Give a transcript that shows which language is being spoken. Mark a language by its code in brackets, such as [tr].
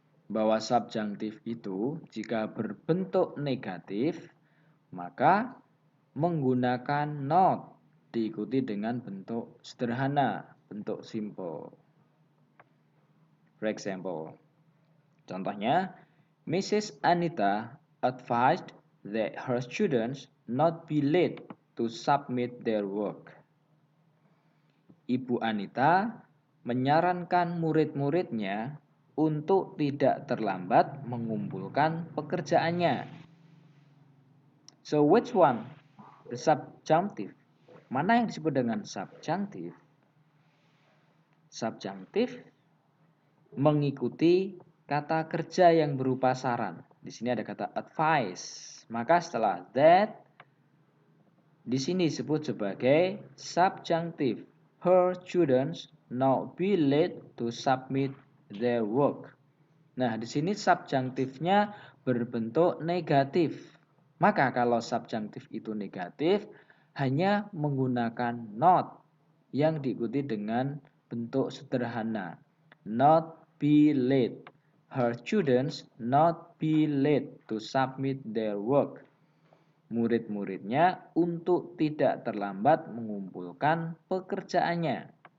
[id] Bahwa subjunctive itu jika berbentuk negatif, maka menggunakan not diikuti dengan bentuk sederhana, bentuk simple. [en] For example, [id] contohnya, [en] Mrs. Anita advised that her students not be late to submit their work. [id] Ibu Anita menyarankan murid-muridnya untuk tidak terlambat mengumpulkan pekerjaannya. [en] So which one? The subjunctive. [id] Mana yang disebut dengan subjunctive? Subjunctive mengikuti kata kerja yang berupa saran. Di sini ada kata advice. Maka setelah that, di sini disebut sebagai subjunctive. [en] Her students not be late to submit their work. [id] Nah, di sini subjunktifnya berbentuk negatif. Maka kalau subjunktif itu negatif, hanya menggunakan not yang diikuti dengan bentuk sederhana. [en] Not be late. Her students not be late to submit their work. [id] Murid-muridnya untuk tidak terlambat mengumpulkan pekerjaannya.